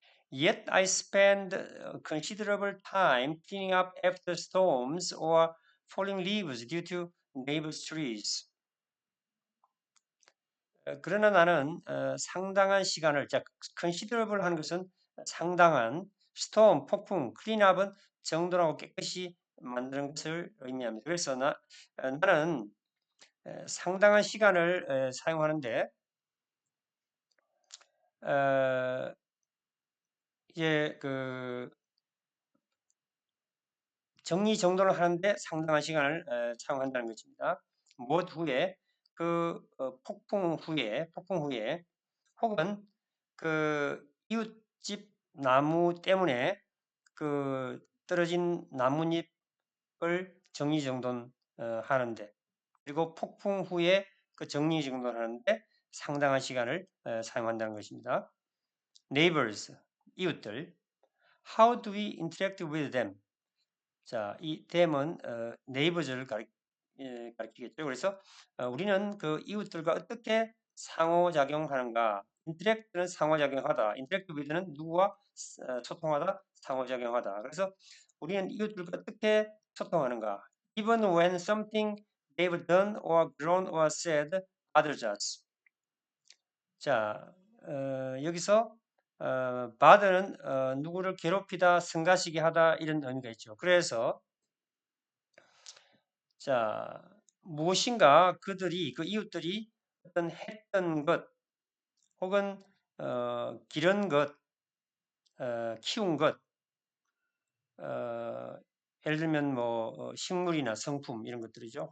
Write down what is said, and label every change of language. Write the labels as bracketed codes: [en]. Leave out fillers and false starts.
[en] Yet I spend considerable time cleaning up after storms or falling leaves due to neighbors' trees. [ko] 그러나 나는 상당한 시간을, 자, considerable 하는 것은 상당한, storm, 폭풍, cleanup은 정돈하고 깨끗이 만드는 것을 의미합니다. 그래서 나는 상당한 시간을 사용하는데 이제 그 정리정돈을 하는데 상당한 시간을 사용한다는 것입니다. 무엇 후에 그 폭풍 후에 혹은 그 이웃집 나무 때문에 그 떨어진 나뭇잎을 정리정돈 하는데 그리고 폭풍 후에 그 정리정돈하는데 상당한 시간을 사용한다는 것입니다. neighbors, 이웃들. [en] How do we interact with them? [ko] 자, 이 them은 neighbors를 가리키겠죠. 그래서 우리는 그 이웃들과 어떻게 상호작용하는가? interact는 상호작용하다. interact with는 누구와 소통하다, 상호작용하다. 그래서 우리는 이웃들과 어떻게 소통하는가? [en] Even when something they've done or grown or said bothers us. [ko] 자, 여기서 bothers는 누구를 괴롭히다, 성가시게 하다 이런 의미가 있죠. 그래서 자, 무엇인가 그들이 그 이웃들이 어떤 했던 것 혹은 기른 것, 키운 것, 예를 들면 뭐 식물이나 성품 이런 것들이죠.